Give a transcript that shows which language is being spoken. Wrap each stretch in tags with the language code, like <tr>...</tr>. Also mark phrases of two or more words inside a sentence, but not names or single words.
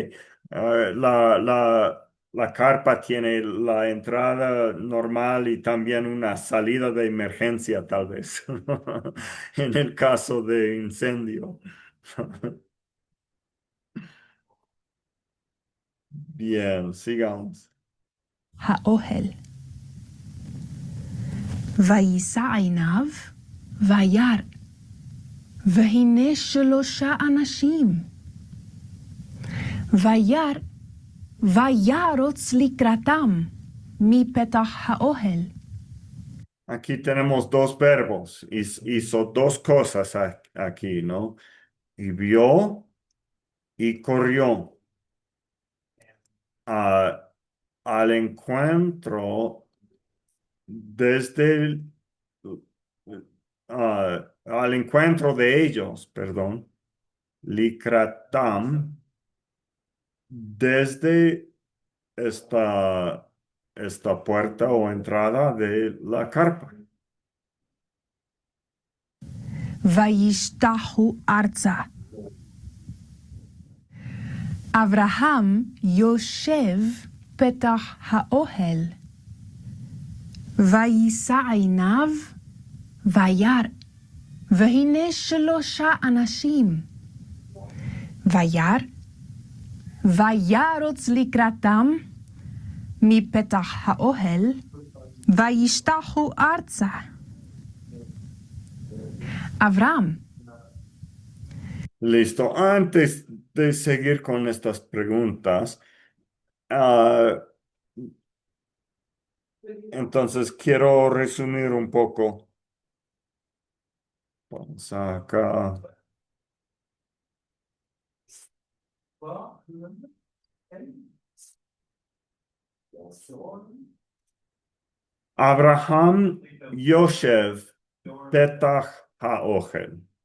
<es>que la carpa tiene la entrada normal y también una salida de emergencia, tal vez, en el caso de incendio. Bien, sigamos.</es> <he>האוהל. ויישא עיניו, וירא, והנה 3 אנשים. וירא, וירוץ לקראתם, מפתח האוהל.</he> <es>Aquí tenemos dos verbos. Hizo dos cosas aquí, ¿no? Y vio y corrió a- al encuentro desde al encuentro de ellos, perdón, Likratam, desde esta, esta puerta o entrada de la carpa.</es> <he>וישתחו ארצה. אברהם יושב פתח האוהל. ויישא עיניו, וירא, והנה 3 אנשים. וירא, וירוץ לקראתם, מפתח האוהל, וישתחו ארצה. אברהם,</he> <es>Listo. Antes de seguir con estas preguntas, ah, entonces quiero resumir un poco. Vamos acá.</es> <he>אברהם יושב פתח האוהל.</he>